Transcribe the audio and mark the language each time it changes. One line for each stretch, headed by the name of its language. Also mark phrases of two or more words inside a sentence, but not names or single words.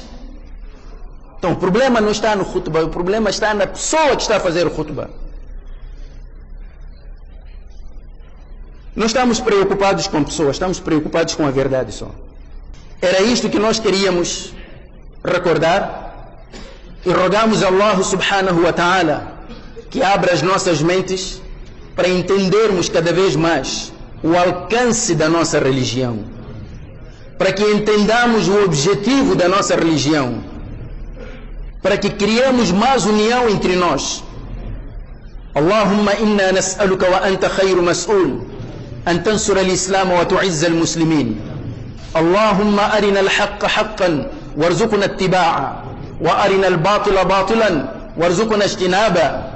Portuguese: Então o problema não está no khutbah, o problema está na pessoa que está a fazer o khutbah. Não estamos preocupados com pessoas, estamos preocupados com a verdade só. Era isto que nós queríamos recordar e rogamos a
Arabic: الله سبحانه وتعالى
Portuguese: que abra as nossas mentes para entendermos cada vez mais o alcance da nossa religião, para que entendamos o objetivo da nossa religião, para que criemos mais união entre nós.
Arabic: اللهم إنا نسألك وأنت خير مسؤول أن تنصر الإسلام وتعز المسلمين. اللهم أرنا الحق حقا وارزقنا اتباعه وأرنا الباطل باطلا وارزقنا اجتنابه.